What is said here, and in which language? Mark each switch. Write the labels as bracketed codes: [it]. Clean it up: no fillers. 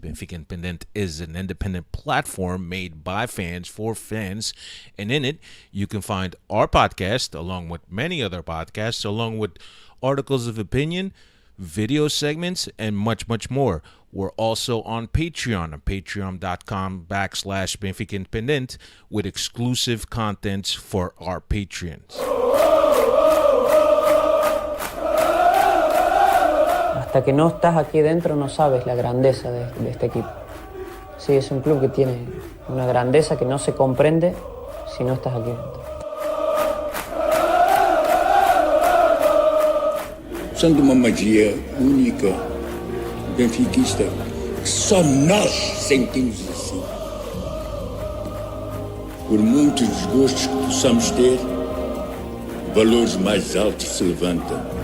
[en] Benfica Independent is an independent platform made by fans for fans, and in it, you can find our podcast along with many other podcasts, along with articles of opinion, video segments, and much, much more. We're also on Patreon, patreon.com/Benfica Independent, with exclusive contents for our patrons. [es] Hasta que no estás aquí dentro no sabes la grandeza de este equipo. Sí, es un club que tiene una grandeza que no se comprende si no estás aquí dentro. [pt] Usando uma magia única, benfiquista, que só nós sentimos assim. Por muitos desgostos que possamos ter, valores mais altos se levantam.